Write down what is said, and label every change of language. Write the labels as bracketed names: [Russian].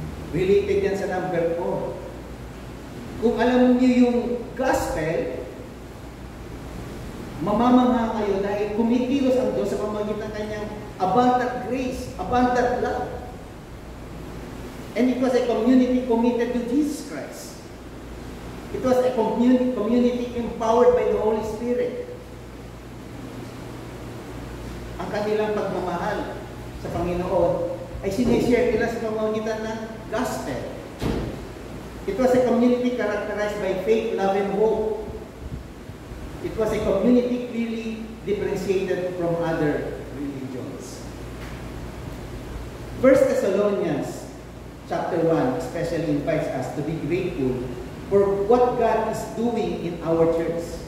[Filipino] Related yan sa number 4. Kung alam niyo yung gospel, mamamangha kayo dahil kumikilos ang Diyos sa pamamagitan ng kanyang [English] abundant grace, abundant love. And it was a community committed to Jesus Christ. It was a community empowered by the Holy Spirit. [Filipino] Ang kanilang pagmamahal sa Panginoon ay sinishare nila sa pamamagitan ng gospel. [English] It was a community characterized by faith, love, and hope. It was a community clearly differentiated from other religions. 1 Thessalonians chapter 1 especially invites us to be grateful for what God is doing in our church.